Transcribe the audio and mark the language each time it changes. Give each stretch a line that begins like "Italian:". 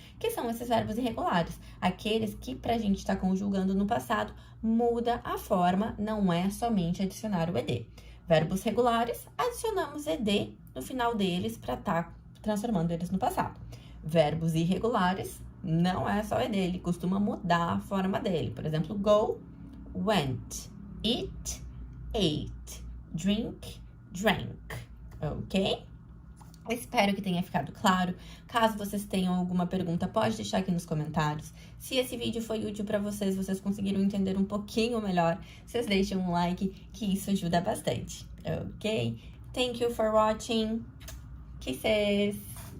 Portuguese: Que são esses verbos irregulares? Aqueles que pra gente estar conjugando no passado, muda a forma, não é somente adicionar o ed. Verbos regulares, adicionamos ed no final deles para estar transformando eles no passado. Verbos irregulares, não é só ed, ele costuma mudar a forma dele. Por exemplo, go, went, eat, ate, drink, drank, ok? Espero que tenha ficado claro. Caso vocês tenham alguma pergunta, pode deixar aqui nos comentários. Se esse vídeo foi útil para vocês, vocês conseguiram entender um pouquinho melhor, vocês deixem um like, que isso ajuda bastante, ok?
English: Thank you for watching. Kisses!